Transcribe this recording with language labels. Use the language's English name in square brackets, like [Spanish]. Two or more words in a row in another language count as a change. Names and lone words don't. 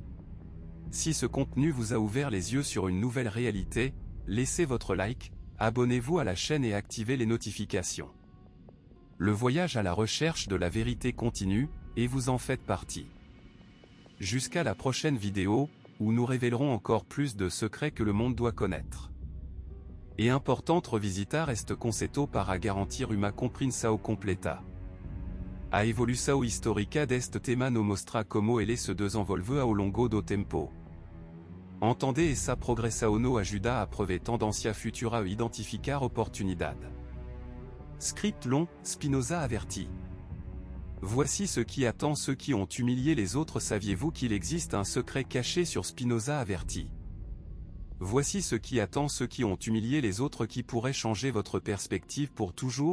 [French] Si ce contenu vous a ouvert les yeux sur une nouvelle réalité, laissez votre like, abonnez-vous à la chaîne et activez les notifications. Le voyage à la recherche de la vérité continue, et vous en faites partie. Jusqu'à la prochaine vidéo, où nous révélerons encore plus de secrets que le monde doit connaître. [Portuguese] E importante revisitar este conceito para garantir uma compreensão completa. A evolução histórica deste tema nos mostra como ele se desenvolve ao longo do tempo. Entendez essa progressão nos ajuda a prever tendência futura e identificar oportunidade. [French] Script long, Spinoza averti. Voici ce qui attend ceux qui ont humilié les autres. Saviez-vous qu'il existe un secret caché sur Spinoza averti? Voici ce qui attend ceux qui ont humilié les autres qui pourrait changer votre perspective pour toujours?